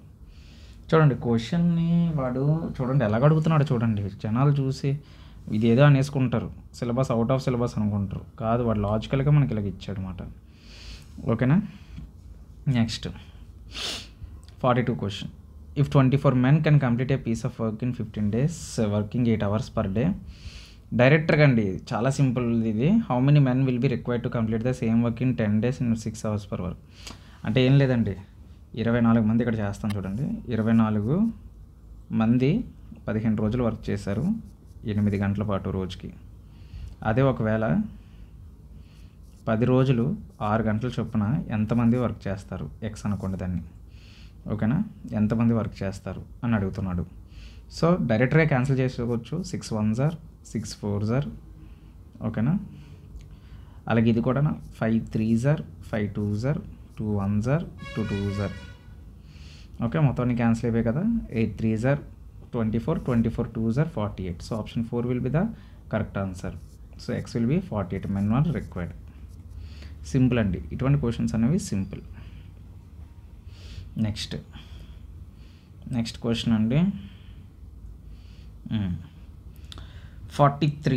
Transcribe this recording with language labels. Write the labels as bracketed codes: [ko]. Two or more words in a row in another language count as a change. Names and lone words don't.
[te] చూడండి క్వశ్చన్ని వాడు చూడండి ఎలా అడుగుతున్నాడు చూడండి. జనాలు చూసి ఇదేదో అనేసుకుంటారు, [en] syllabus out of syllabus [te] అనుకుంటారు. కాదు, వాడు లాజికల్గా మనకి ఇలాగ ఇచ్చాడు అనమాట. ఓకేనా. [en] next 42 question. ఇఫ్ 24 men can complete a piece of work in 15 days, working 8 hours per day. [te] డైరెక్టర్గా అండి చాలా సింపుల్ ఇది. [en] How many men will be required to complete the same work in 10 days in 6 hours per work. [te] అంటే ఏం లేదండి, 24 మంది ఇక్కడ చేస్తాం చూడండి. 24 మంది 15 రోజులు వర్క్ చేశారు 8 గంటల పాటు రోజుకి. అదే ఒకవేళ 10 రోజులు 6 గంటల చొప్పున ఎంతమంది వర్క్ చేస్తారు ఎక్స్ అనుకోండి దాన్ని, ఓకేనా, ఎంతమంది వర్క్ చేస్తారు అని అడుగుతున్నాడు. సో డైరెక్ట్గా క్యాన్సిల్ చేసుకోవచ్చు. [en] 6 1s are 6 4s are, [te] ఓకేనా. అలాగే ఇది కూడా [en] 5 3s are 5 2s are 2 1s are 2 2s are, [te] ఓకే. మొత్తాన్ని క్యాన్సిల్ అయిపోయాయి కదా. [en] 8 3s are 24 24 2s are 48. So option 4 will be the correct answer. So x will be 48 men are required. [te] సింపుల్ అండి, ఇటువంటి క్వశ్చన్స్ అనేవి సింపుల్. [en] next question [te] అండి 43.